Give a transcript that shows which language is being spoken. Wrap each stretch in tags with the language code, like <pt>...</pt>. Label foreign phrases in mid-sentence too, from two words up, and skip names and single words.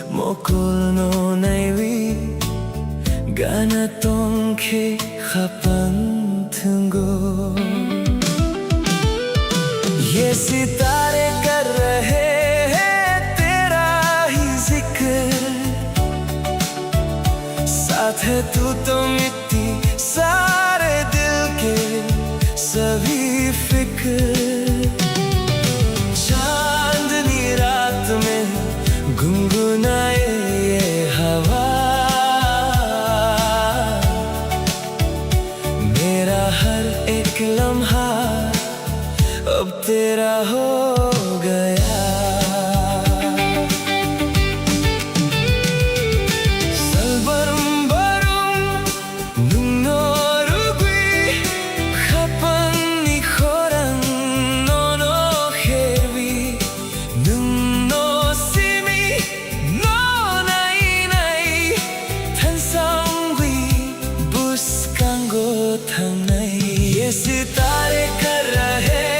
<trp>Mokul no naiwi Gana tongke khapan thungo</trp> <hi>ये सितारे कर रहे हैं तेरा ही जिक्र साथ है तू तो मिट्टी सारे दिल के सभी फिक्र चांदनी रात में गुनगुनाए ये हवा मेरा हर एक लम्हा अब तेरा हो गया</hi> <trp>Salbarum barum nungnorugui Khapan ni khorang nono hervi Nungno simi no nai nai Than samgui buskango thang nai</trp> <hi>ये सितारे कर रहे</hi>